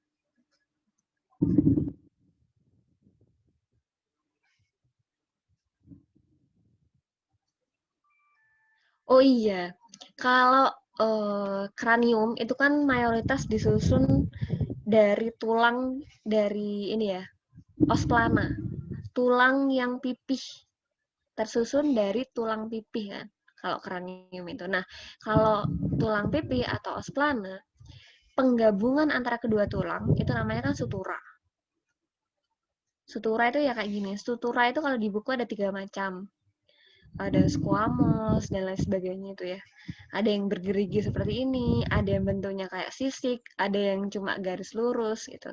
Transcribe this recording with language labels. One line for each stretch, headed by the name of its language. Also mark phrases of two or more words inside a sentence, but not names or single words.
Indonesian: Oh iya, kalau kranium itu kan mayoritas disusun dari tulang dari ini ya,
Latin: os plana.
Indonesian: Tulang yang pipih tersusun dari tulang pipih kan, kalau kranium itu. Nah, kalau tulang pipih atau
Latin: os plana,
Indonesian: penggabungan antara kedua tulang itu namanya kan sutura. Sutura itu ya kayak gini. Sutura itu kalau di buku ada 3 macam. Ada squamous dan lain sebagainya itu ya. Ada yang bergerigi seperti ini, ada yang bentuknya kayak sisik, ada yang cuma garis lurus gitu.